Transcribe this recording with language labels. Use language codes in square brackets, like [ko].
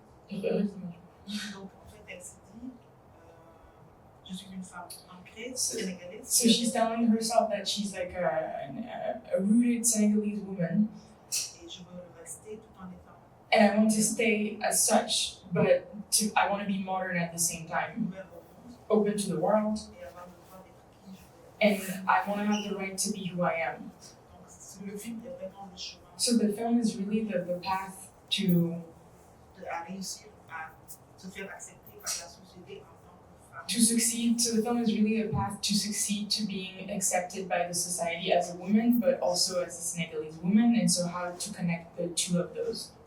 [fr] Donc en fait elle se dit je suis une femme ancrée sénégalaise. [en] So she's telling herself that she's like a rooted Senegalese woman. [fr] Et je veux le rester tout en étant. [en] And I want to stay as such, but I want to be modern at the same time. Open to the world. [fr] Et avoir le droit d'être qui je veux. [en] And I want to have the right to be who I am. [fr] Donc le film est vraiment le chemin. [en] So the film is really the path to [fr] réussir à se faire accepter par la société en tant que femme. [en] To succeed. So the film is really a path to succeed to being accepted by the society as a woman, but also as a Senegalese woman, and so how to connect the two of those.